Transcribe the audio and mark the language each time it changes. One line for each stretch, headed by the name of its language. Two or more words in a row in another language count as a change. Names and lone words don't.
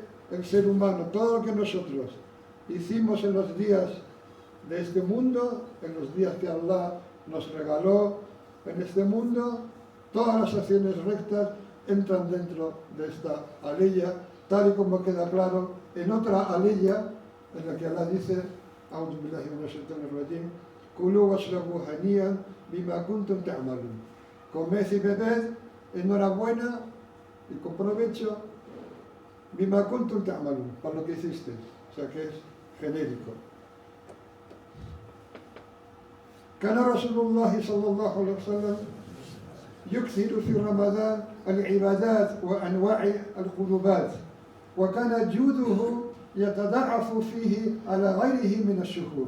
Spanish: el ser humano, todo lo que nosotros hicimos en los días de este mundo, en los días que Allah nos regaló en este mundo, todas las acciones rectas entran dentro de esta aleya, tal y como queda claro en otra aleya en la que Allah dice:
Arabic: أعوذ بالله من الشيطان الرجيم, كلوا واشربوا هنيئا بما كنتم تعملون.
Spanish: Comed y bebed, enhorabuena y con provecho,
Arabic: بما كنتم تعملون,
Spanish: por lo que hiciste. O sea que es genérico.
Arabic: كان رسول الله صلى الله عليه وسلم يكثر في رمضان العبادات وأنواع القربات، وكان جوده يتضاعف فيه على غيره من الشهور.